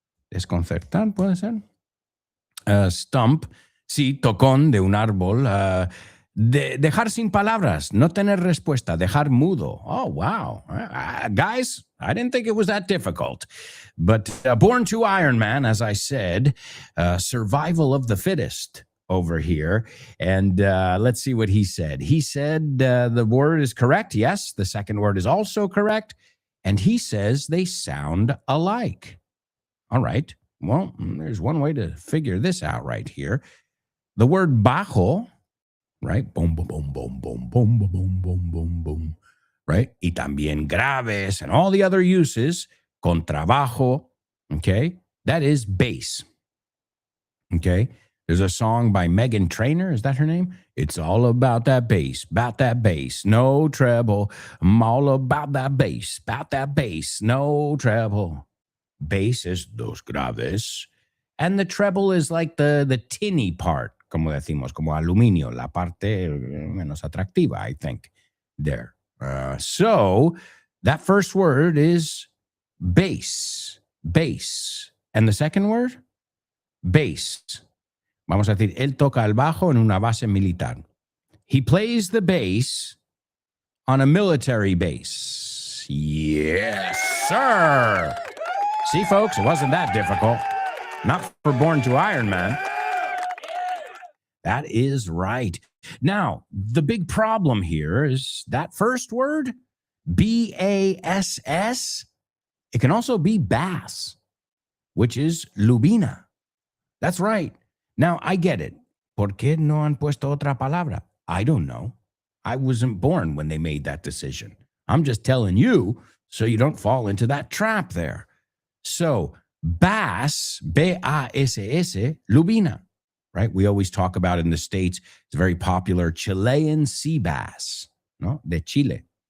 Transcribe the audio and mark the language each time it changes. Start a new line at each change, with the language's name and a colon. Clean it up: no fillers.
Spanish: Desconcertar, puede ser. Stump, sí, tocón de un árbol. Dejar sin palabras, no tener respuesta, dejar mudo.
English: Oh, wow. Guys, I didn't think it was that difficult. But Born to Iron Man, as I said, survival of the fittest over here. And let's see what he said. He said the word is correct. Yes, the second word is also correct. And he says they sound alike. All right. Well, there's one way to figure this out right here. The word bajo, right? Boom, boom, boom, boom, boom, boom, boom, boom, boom, boom, boom, right?
Spanish: Y también graves
English: and all the other uses, contrabajo, okay? That is bass, okay? There's a song by Meghan Trainor. Is that her name? It's all about that bass, no treble. I'm all about that bass, no treble. Bass is
Spanish: dos graves.
English: And the treble is like the tinny part,
Spanish: como decimos, como aluminio, la parte menos atractiva,
English: I think, there. So that first word is bass. And the second word, bass.
Spanish: Vamos a decir, él toca el bajo en una base militar.
English: He plays the bass on a military base. Yes, sir. See, folks, it wasn't that difficult. Not for Born to Iron Man. That is right. Now, the big problem here is that first word, B-A-S-S, it can also be bass, which is lubina. That's right. Now, I get it.
Spanish: ¿Por qué no han puesto otra palabra?
English: I don't know. I wasn't born when they made that decision. I'm just telling you so you don't fall into that trap there. So, bass, B-A-S-S, lubina, right? We always talk about in the States, it's very popular, Chilean sea bass, no?
Spanish: De Chile.